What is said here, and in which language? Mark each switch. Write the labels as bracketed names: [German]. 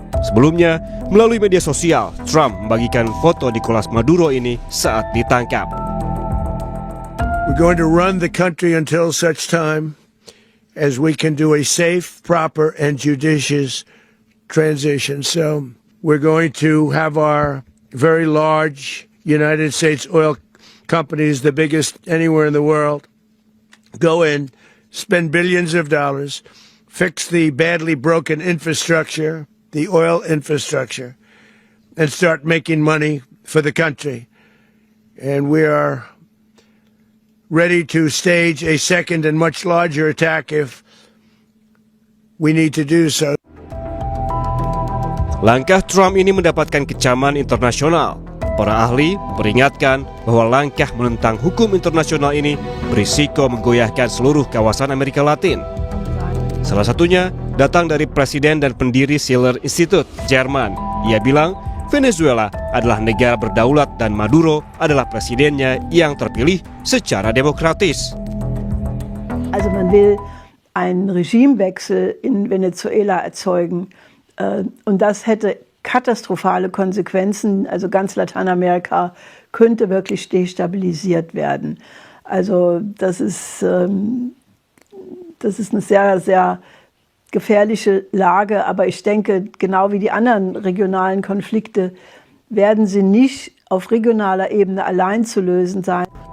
[Indonesian] Sebelumnya, melalui media sosial, Trump membagikan foto Nicolas Maduro ini saat ditangkap. [English] We're going to run the country until such time as we can do a safe, proper, and judicious transition. So we're going to have our very large United States oil companies, the biggest anywhere in the world, go in, spend billions of dollars, fix the badly broken infrastructure, the oil infrastructure, and start making money for the country. And we are ready to stage a second and much larger attack if we need to do so. [Indonesian] Langkah Trump ini mendapatkan kecaman internasional. Para ahli memperingatkan bahwa langkah menentang hukum internasional ini berisiko menggoyahkan seluruh kawasan Amerika Latin. Salah satunya datang dari presiden dan pendiri Schiller Institute, Jerman. Ia bilang Venezuela adalah negara berdaulat dan Maduro adalah presidennya yang terpilih secara demokratis. [German] Also man will einen Regimewechsel in Venezuela erzeugen und das hätte katastrophale Konsequenzen. Also ganz Lateinamerika könnte wirklich destabilisiert werden. Also das ist eine sehr, sehr gefährliche Lage, aber ich denke, genau wie die anderen regionalen Konflikte werden sie nicht auf regionaler Ebene allein zu lösen sein.